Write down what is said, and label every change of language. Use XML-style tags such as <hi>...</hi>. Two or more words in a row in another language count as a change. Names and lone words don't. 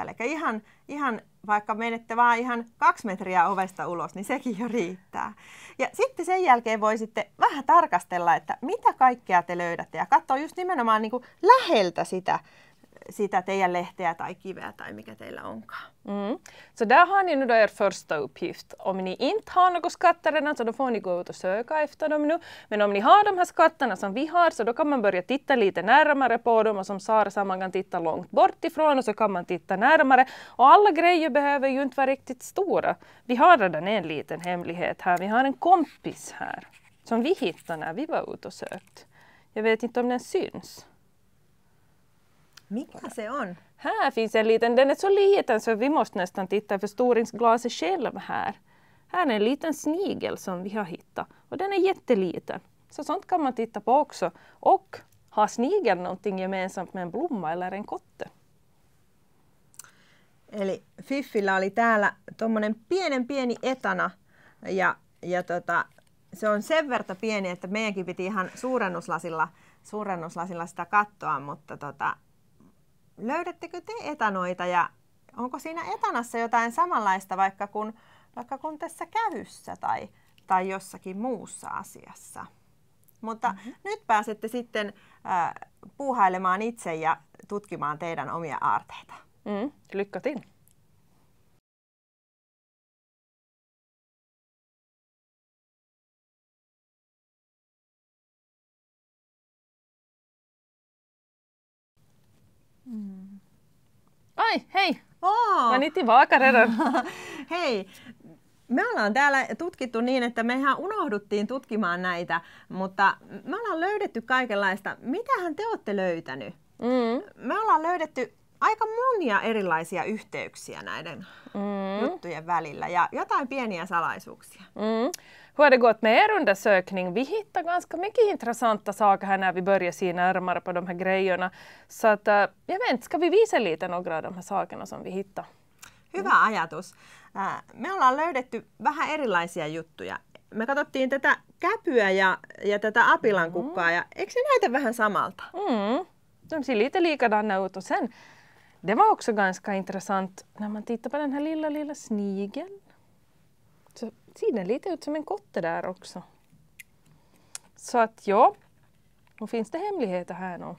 <fi>Eli ihan vaikka menette vaan ihan 2 metriä ovesta ulos, niin sekin jo riittää. Ja sitten sen jälkeen voi sitten vähän tarkastella, että mitä kaikkea te löydätte ja katsoa just nimenomaan niin kuin läheltä sitä sitä teidän lehteä tai kiveä tai mikä teillä onkaan.</fi> <sv>Så där har ni nu då er första uppgift. Om ni inte har några skatter redan så då får ni gå ut och söka efter dem nu. Men om ni har de här skatterna som vi har så då kan man börja titta lite närmare på dem och som Sara sa man kan titta långt bort ifrån och så kan man titta närmare. Och alla grejer behöver ju inte vara riktigt stora. Vi har redan en liten hemlighet här. Vi har en kompis här som vi hittade när vi var ute och sökt. Jag vet inte om den syns.</sv> <fi>Mikä se on?</fi> <sv>Här finns en liten, den är så liten så vi måste nästan titta i förstoringsglaset själv här. Här är en liten snigel som vi har hittat och den är jätteliten. Så sånt kan man titta på också. Och har snigeln någonting gemensamt med en blomma eller en kotte?</sv> <fi>Eli Fiffillä oli täällä tommonen pieni etana ja se on sen verran pieni, että meidänkin piti ihan suurennuslasilla sitä katsoa, mutta löydättekö te etanoita ja onko siinä etanassa jotain samanlaista vaikka kun tässä kävyssä tai jossakin muussa asiassa? Mutta nyt pääsette sitten puuhailemaan itse ja tutkimaan teidän omia aarteita.</fi> <sv>Lycka till!</sv> <fi>Ai, hei! Mä niitin vaakaredan. Hei! Me ollaan täällä tutkittu niin, että me ihan unohduttiin tutkimaan näitä, mutta me ollaan löydetty kaikenlaista. Mitähän te olette löytänyt? Me ollaan löydetty aika monia erilaisia yhteyksiä näiden juttujen välillä ja jotain pieniä salaisuuksia.</fi> <sv>Hur har det gått med er undersökning? Vi hittar ganska mycket intressanta saker här när vi börjar se närmare på de här grejerna. Så att, jag vet inte, ska vi visa lite några av de här sakerna som vi hittar?</sv> <fi>Hyvä ajatus. Me ollaan löydetty vähän erilaisia juttuja. Me katsottiin tätä käpyä ja tätä apilankukkaa ja eikö se näytä vähän samalta?</fi> <sv>De ser lite likadana ut och sen, det var också ganska intressant när man tittar på den här lilla snigeln. Så ser den lite ut som en kotte där också. Så att ja, nu finns det hemligheter här nu.</sv>